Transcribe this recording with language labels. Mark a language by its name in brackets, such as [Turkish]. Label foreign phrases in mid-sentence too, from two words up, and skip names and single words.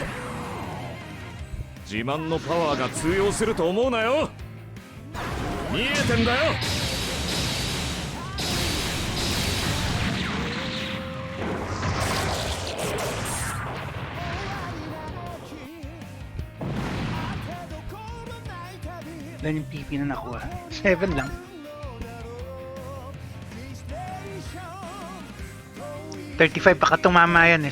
[Japanese] 自慢のパワーが通用すると思うなよ。見えてんだよ。 [Filipino] Ilan yung PP na nakuha? 7 lang. $35 pa ka tumama yan eh.